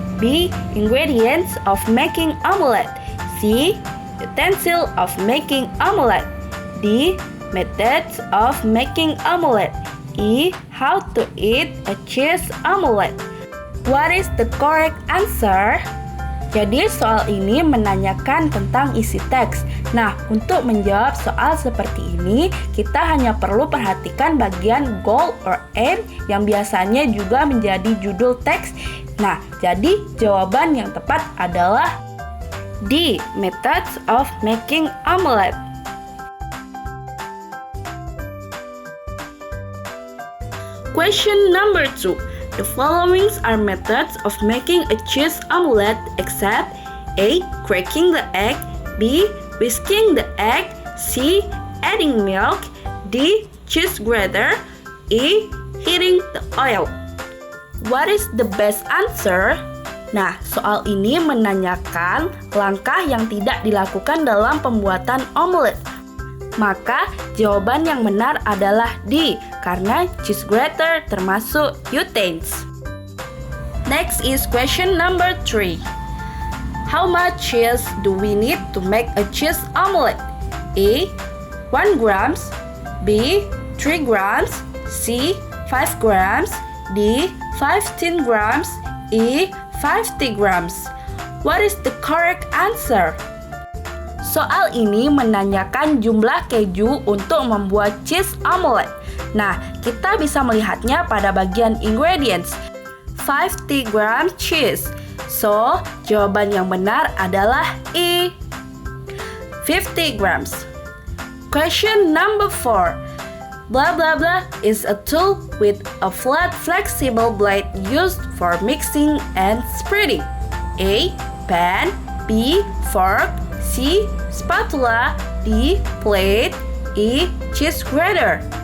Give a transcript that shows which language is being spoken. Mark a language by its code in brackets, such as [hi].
[en] B. Ingredients of making omelette. C. Utensil of making omelette. D. Methods of making omelette. E. How to eat a cheese omelette. What is the correct answer? [id] Jadi soal ini menanyakan tentang isi teks. Nah, untuk menjawab soal seperti ini, kita hanya perlu perhatikan bagian goal or aim yang biasanya juga menjadi judul teks. Nah, jadi jawaban yang tepat adalah D. [en] Methods of making omelette. Question number 2. The following are methods of making a cheese omelette except A. Cracking the egg, B. Whisking the egg, C. Adding milk, D. Cheese grater, E. Heating the oil. What is the best answer? [id] Nah, soal ini menanyakan langkah yang tidak dilakukan dalam pembuatan omelet. Maka jawaban yang benar adalah D, karena cheese grater termasuk utensils. [en] Next is question number 3. How much cheese do we need to make a cheese omelette? A. 1 grams, B. 3 grams, C. 5 grams, D. 15 grams, E. 50 grams. What is the correct answer? [id] Soal ini menanyakan jumlah keju untuk membuat cheese omelette. Nah, kita bisa melihatnya pada bagian ingredients. 50 grams cheese. So, jawaban yang benar adalah E. [en] 50 grams. Question number 4. Blah blah blah is a tool with a flat flexible blade used for mixing and spreading. A. Pan, B. Fork, C. Spatula, D. Plate, E. Cheese grater.